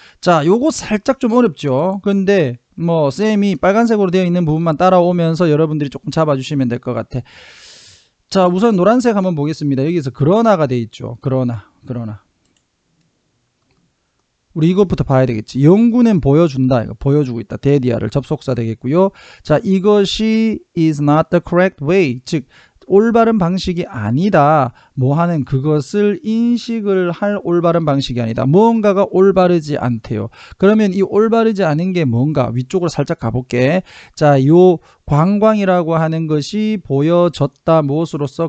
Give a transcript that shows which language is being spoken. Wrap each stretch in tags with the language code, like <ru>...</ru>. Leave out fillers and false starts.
<ko>자, 요거 살짝 좀 어렵죠. 근데 뭐 쌤이 빨간색으로 되어 있는 부분만 따라오면서 여러분들이 조금 잡아주시면 될 것 같아. 자, 우선 노란색 한번 보겠습니다. 여기서 그러나가 되어 있죠. 그러나 우리 이것부터 봐야 되겠지. 연구는 보여준다. 이거 보여주고 있다. 데디아를 접속사 되겠고요.</ko> <en>자,</en> <ko>이것이</ko> <en>is not the correct way.</en> <ko>즉 올바른 방식이 아니다. 뭐 하는 그것을 인식을 할 올바른 방식이 아니다. 무언가가 올바르지 않대요. 그러면 이 올바르지 않은 게 뭔가 위쪽으로 살짝 가볼게. 자, 요 관광이라고 하는 것이 보여졌다. 무엇으로서?</ko>